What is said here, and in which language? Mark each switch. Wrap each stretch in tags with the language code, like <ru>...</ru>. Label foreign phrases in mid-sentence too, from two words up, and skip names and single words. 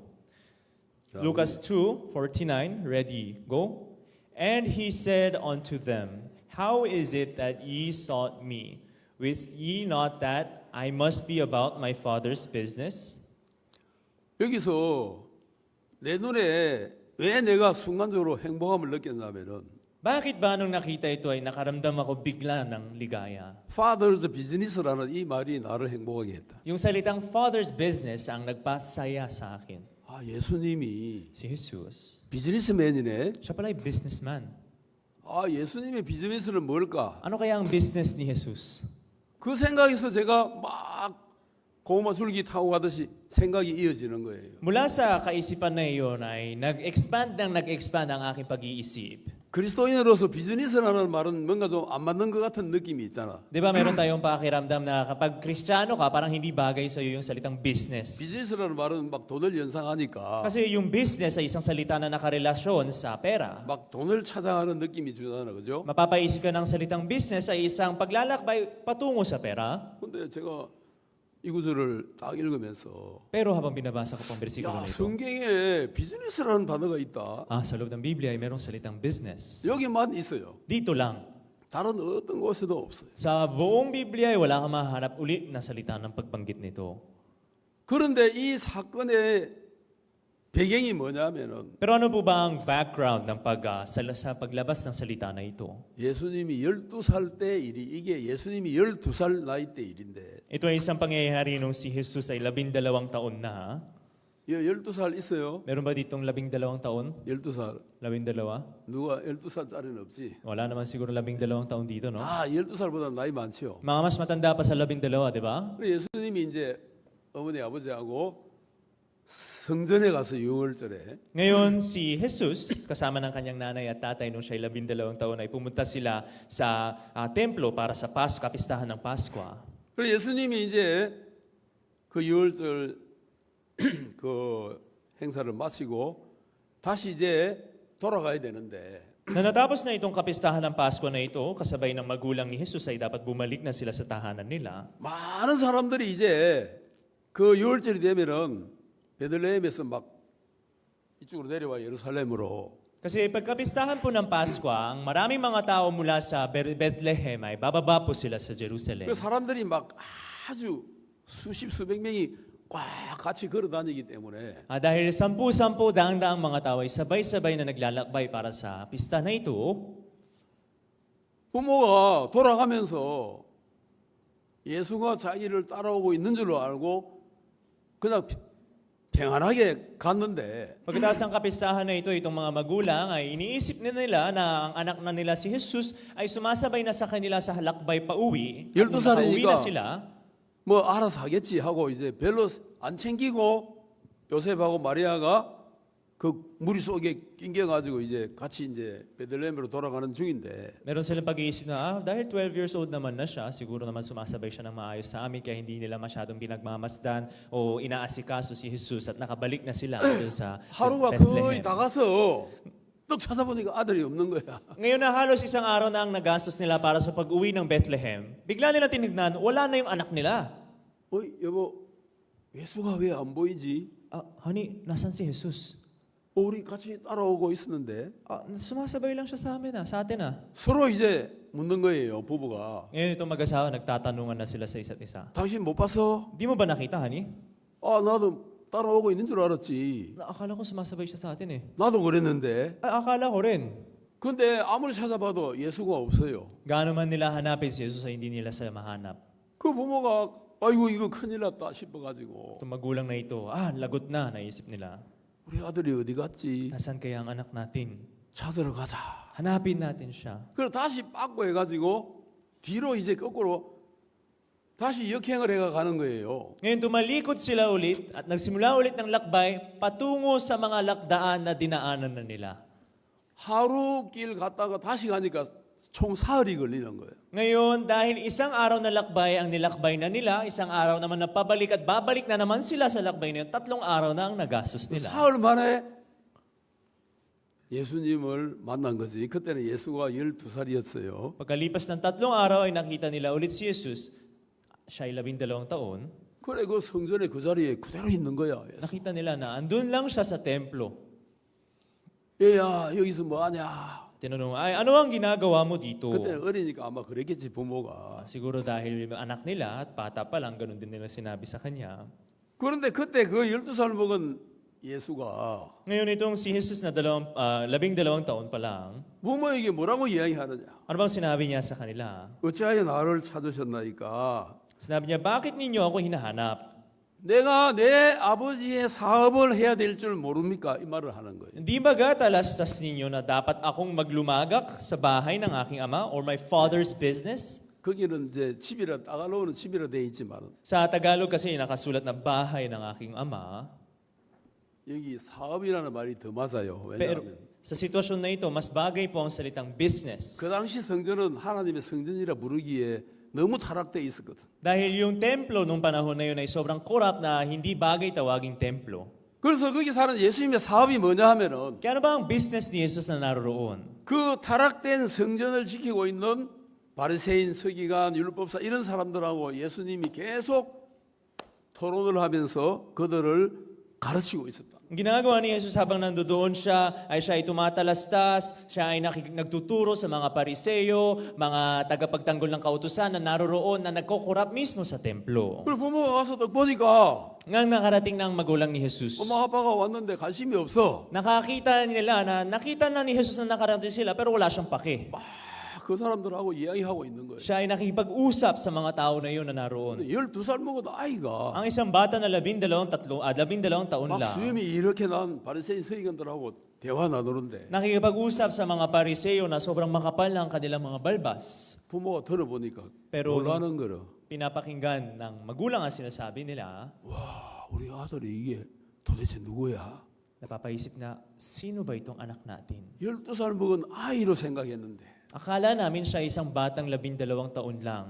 <ko>자,</ko> <en>Lucas 2:49, ready, go. And he said unto them, How is it that ye sought me? Wist ye not that I must be about my Father's business?</en> <ko>여기서 내 눈에 왜 내가 순간적으로 행복함을 느꼈냐면은</ko> <tl>Bakit ba nung nakita ito ay nakaramdam ako bigla ng ligaya?</tl> <en>Father's business</en> <ko>라는 이 말이 나를 행복하게 했다.</ko> <tl>Yung salitang</tl> <en>Father's business</en> <tl>ang nagpasaya sa akin.</tl> <ko>아, 예수님이</ko> <tl>Si Jesus.</tl> <ko>비즈니스맨이네.</ko> <tl>Siya pala ay businessman.</tl> <ko>아, 예수님의 비즈니스는 뭘까?</ko> <tl>Ano kaya ang business ni Jesus?</tl> <ko>그 생각에서 제가 막 고구마 줄기 타고 가듯이 생각이 이어지는 거예요.</ko> <tl>Mula sa kaisipan na iyon ay nag-expand ang aking pag-iisip.</tl> <ko>그리스도인으로서 비즈니스라는 말은 뭔가 좀 안 맞는 것 같은 느낌이 있잖아.</ko> <tl>Di ba meron tayong pakiramdam na kapag Kristiyano ka, parang hindi bagay sa iyo yung salitang business.</tl> <ko>비즈니스라는 말은 막 돈을 연상하니까</ko> <tl>Kasi yung business ay isang salita na nakarelasyon sa pera.</tl> <ko>막 돈을 찾아가는 느낌이 주잖아, 그죠?</ko> <tl>Mapapaisip ka ng salitang business ay isang paglalakbay patungo sa pera.</tl> <ko>근데 제가 이 구절을 딱 읽으면서</ko> <tl>Pero habang binabasa ko pang bersikulo</tl> <ko>야,</ko> <tl>na ito,</tl> <ko>성경에 비즈니스라는 단어가 있다.</ko> <tl>sa loob ng Biblia ay merong salitang business.</tl> <ko>여기만 있어요.</ko> <tl>Dito lang.</tl> <ko>다른 어떤 곳에도 없어요.</ko> <tl>Sa buong Biblia ay wala kang mahanap uli na salita ng pagbanggit nito.</tl> <ko>그런데 이 사건의 배경이 뭐냐면은</ko> <tl>Pero ano po ba ang background ng sa paglabas ng salita na ito?</tl> <ko>예수님이 12살 때 일이 이게 예수님이 12살 나이 때 일인데</ko> <tl>Ito ay isang pangyayari nung si Jesus ay 12 taon na.</tl> <ko>12살 있어요?</ko> <tl>Meron ba ditong 12 taon?</tl> <ko>12살.</ko> <tl>12?</tl> <ko>누가 12살짜리는 없지.</ko> <tl>Wala naman siguro 12 taon dito, no?</tl> <ko>다 12살보다 나이 많지요.</ko> <tl>Mga mas matanda pa sa 12, di ba?</tl> <ko>그래 예수님이 이제 어머니 아버지하고 성전에 가서 유월절에</ko> <tl>Ngayon, si Jesus, kasama ng kanyang nanay at tatay nung siya'y 12 taon ay pumunta sila sa templo para sa kapistahan ng Pasko.</tl> <ko>그래서 예수님이 이제 그 유월절 그 행사를 마치고 다시 이제 돌아가야 되는데</ko> <tl>Na natapos na itong kapistahan ng Pasko na ito, kasabay ng magulang ni Jesus ay dapat bumalik na sila sa tahanan nila.</tl> <ko>많은 사람들이 이제 그 유월절이 되면은 베들레헴에서 막 이쪽으로 내려와 예루살렘으로.</ko> <tl>Kasi pagkapistahan po ng Pasko, ang maraming mga tao mula sa Bethlehem ay bababa po sila sa Jerusalem.</tl> <ko>그 사람들이 막 아주 수백 명이 꽉 같이 걸어 다니기 때문에</ko> <tl>Dahil 10 daang mga tao ay sabay-sabay na naglalakbay para sa pista na ito,</tl> <ko>부모가 돌아가면서 예수가 자기를 따라오고 있는 줄로 알고 그냥 평안하게 갔는데</ko> <tl>pagkatapos ng kapistahan na ito, itong mga magulang ay iniisip na nila na ang anak na nila si Jesus ay sumasabay na sa kanila sa halakbay pa uwi. At 12 nung nakauwi</tl> <ko>살이니까</ko> <tl>na sila,</tl> <ko>뭐 알아서 하겠지 하고 이제 별로 안 챙기고 요셉하고 마리아가 그 무리 속에 낑겨가지고 이제 같이 이제 베들레헴으로 돌아가는 중인데</ko> <tl>meron silang pag-iisip na, dahil</tl> <en>12 years old</en> <tl>naman na siya, siguro naman sumasabay siya ng maayos sa amin, kaya hindi nila masyadong pinagmamasdan o inaasikaso si Jesus at nakabalik na sila doon sa</tl> <ko>하루가 거의</ko> <tl>Bethlehem.</tl> <ko>다 가서 떡 찾아보니까 아들이 없는 거야.</ko> <tl>Ngayon na halos isang araw na ang nagastos nila para sa pag-uwi ng Bethlehem, bigla nila tinignan, wala na yung anak nila.</tl> <ko>어이 여보 예수가 왜 안 보이지?</ko> <tl>Honey, nasan si Jesus?</tl> <ko>우리 같이 따라오고 있었는데</ko> <tl>Sumasabay lang siya sa amin sa atin</tl> <ko>서로 이제 묻는 거예요 부부가.</ko> <tl>Ngayon itong mag-asawa, nagtatanungan na sila sa isa't isa.</tl> <ko>당신 못 봤어?</ko> <tl>Di mo ba nakita, honey?</tl> <ko>나도 따라오고 있는 줄 알았지.</ko> <tl>Akala ko sumasabay siya sa atin</tl> <ko>나도 그랬는데.</ko> <tl>Akala ko rin.</tl> <ko>근데 아무리 찾아봐도 예수가 없어요.</ko> <tl>Gaano man nila hanapin si Jesus ay hindi nila siya mahanap.</tl> <ko>그 부모가 아이고 이거 큰일 났다 싶어가지고</ko> <tl>Itong magulang na ito, lagot na, naisip nila.</tl> <ko>우리 아들이 어디 갔지?</ko> <tl>Nasaan kaya ang anak natin?</tl> <ko>찾으러 가자.</ko> <tl>Hanapin natin siya.</tl> <ko>그래서 다시 빠꾸 해가지고 뒤로 이제 거꾸로 다시 역행을 해가 가는 거예요.</ko> <tl>Ngayon tumalikod sila ulit at nagsimula ulit ng lakbay patungo sa mga lakdaan na dinaanan na nila.</tl> <ko>하루 길 갔다가 다시 가니까 총 사흘이 걸리는 거예요. Ngayon, dahil isang araw na lakbay ang nilakbay na nila, isang araw naman na pabalik at babalik na naman sila sa lakbay na yun, 3 araw na ang nagastos nila. 사흘 만에 예수님을 만난 거지. 그때는 예수가 12살이었어요.</ko> <tl>Pagkalipas ng 3 araw ay nakita nila ulit si Jesus. Siya ay 12 taon.</tl> <ko>그래 그 성전에 그 자리에 그대로 있는 거야.</ko> <tl>Nakita nila na andun lang siya sa templo.</tl> <ko>얘야 여기서 뭐 하냐?</ko> <tl>Tinanong, ano ang ginagawa mo dito?</tl> <ko>그때 어리니까 아마 그랬겠지 부모가.</ko> <tl>Siguro dahil anak nila at bata pa lang, ganun din nila sinabi sa kanya.</tl> <ko>그런데 그때 그 12살 먹은 예수가</ko> <tl>Ngayon itong si Jesus na 12 taon pa lang,</tl> <ko>부모에게 뭐라고 이야기하느냐?</ko> <tl>ano bang sinabi niya sa kanila?</tl> <ko>어찌하여 나를 찾으셨나이까?</ko> <tl>Sinabi niya, bakit ninyo ako hinahanap?</tl> <ko>내가 내 아버지의 사업을 해야 될 줄 모릅니까? 이 말을 하는 거예요.</ko> <tl>Hindi baga talastas ninyo na dapat akong maglumagak sa bahay ng aking ama or</tl> <en>my father's business?</en> <ko>거기는 이제 집이라 따갈로우는 집이라 돼 있지만</ko> <tl>Sa Tagalog kasi nakasulat na bahay ng aking ama.</tl> <ko>여기 사업이라는 말이 더 맞아요.</ko> <tl>Pero</tl> <ko>왜냐하면</ko> <tl>sa sitwasyon na ito, mas bagay po ang salitang business.</tl> <ko>그 당시 성전은 하나님의 성전이라 부르기에 너무 타락돼 있었거든.</ko> <tl>Dahil yung templo nung panahon na yun ay sobrang korap na hindi bagay tawaging templo.</tl> <ko>그래서 거기 사는 예수님의 사업이 뭐냐 하면은</ko> <tl>Kaya ano ba ang business ni Jesus na naroroon?</tl> <ko>그 타락된 성전을 지키고 있는 바리새인, 서기관, 율법사 이런 사람들하고 예수님이 계속 토론을 하면서 그들을 가르치고 있었다.</ko> <tl>Ang ginagawa ni Jesus habang nandoon siya ay tumatalastas, siya ay nagtuturo sa mga pariseyo, mga tagapagtanggol ng kautusan na naroroon na nagkokorap mismo sa templo.</tl> <ko>그리고 부모가 와서 딱 보니까</ko> <tl>Ngang nakarating na ang magulang ni Jesus.</tl> <ko>엄마 아빠가 왔는데 관심이 없어.</ko> <tl>Nakakita nila na nakita na ni Jesus na nakarating sila pero wala siyang pake.</tl> <ko>그 사람들하고 이야기하고 있는 거예요.</ko> <tl>Siya ay nakikipag-usap sa mga tao na yun na naroon.</tl> <ko>12살 먹어도 아이가</ko> <tl>Ang isang bata na 12 taon</tl> <ko>막</ko> <tl>lang,</tl> <ko>수염이 이렇게 난 바리새인 서기관들하고 대화 나누는데</ko> <tl>nakikipag-usap sa mga pariseyo na sobrang makapal na ang kanilang mga balbas.</tl> <ko>부모가 들어보니까</ko> <tl>Pero</tl> <ko>놀라는 거로</ko> <tl>pinapakinggan ng magulang ang sinasabi nila,</tl> <ko>우리 아들이 이게 도대체 누구야?</ko> <tl>napapaisip na, sino ba itong anak natin?</tl> <ko>12살 먹은 아이로 생각했는데</ko> <tl>Akala namin siya isang batang 12 taon lang.</tl>